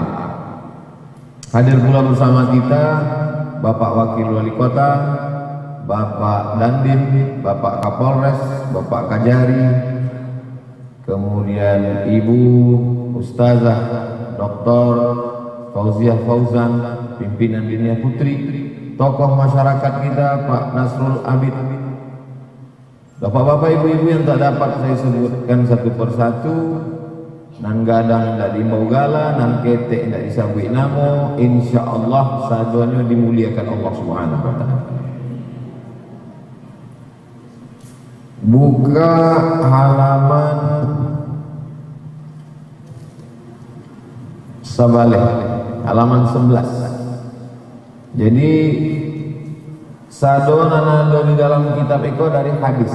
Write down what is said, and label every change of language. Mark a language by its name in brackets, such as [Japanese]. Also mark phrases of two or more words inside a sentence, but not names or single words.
[Indonesian] Hadir pula bersama kita Bapak Wakil Wali Kota, Bapak Dandim, Bapak Kapolres, Bapak Kajari, kemudian Ibu Ustazah Dr. Fauziah Fauzan, pimpinan Diniyah Putri, tokoh masyarakat kita Pak Nasrul Abid, bapak-bapak, ibu-ibu yang tak dapat saya sebutkan satu persatu, [Minangkabau] nan gadang ndak dibaugala, nan ketek ndak disabui namo, insyaallah sadonya dimuliakan Allah [Arabic] سبحانه وتعالى. [Minangkabau] Buka halaman Sabaleh, halaman 11. Jadi sadona di dalam kitab Eko dari hadis.